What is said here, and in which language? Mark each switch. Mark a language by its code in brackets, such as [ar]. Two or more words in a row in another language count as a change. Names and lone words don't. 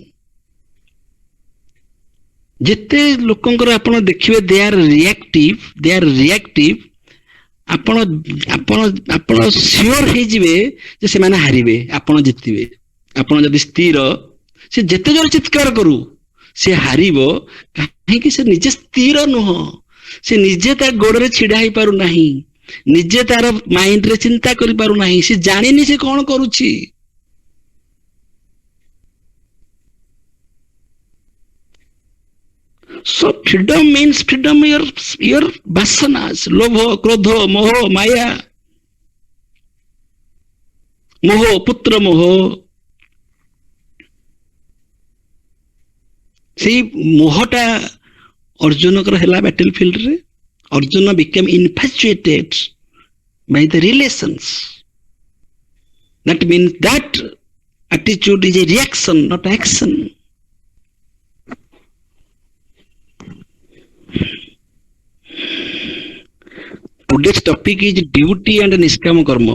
[or] ଯେତେ ଲୋକଙ୍କର ଆପଣ ଦେଖିବେ [en] they are reactive, [or] ଆପଣ ସିଓର ହେଇଯିବେ ଯେ ସେମାନେ ହାରିବେ, ଆପଣ ଜିତିବେ। ଆପଣ ଯଦି ସ୍ଥିର, ସେ ଯେତେ ଜୋର ଚିତ୍କାର କରୁ ସେ ହାରିବ। କାହିଁକି? ସେ ନିଜେ ସ୍ଥିର ନୁହଁ, ସେ ନିଜେ ତା ଗୋଡରେ ଛିଡା ହେଇପାରୁନାହିଁ, ନିଜେ ତାର ମାଇଣ୍ଡରେ ଚିନ୍ତା କରିପାରୁନାହିଁ, ସେ ଜାଣିନି ସେ କଣ କରୁଛି। [en] So freedom means freedom your vasanas, [sa] लोभ, क्रोध, मोह, माया, मोह, पुत्र मोह. [or] ସେଇ ମୋହଟା ଅର୍ଜୁନଙ୍କର ହେଲା [en] battle fieldରେ। ଅର୍ଜୁନ became infatuated by the relations. That means that attitude is a reaction, not action. Today's topic is duty and [sa] निष्काम कर्म.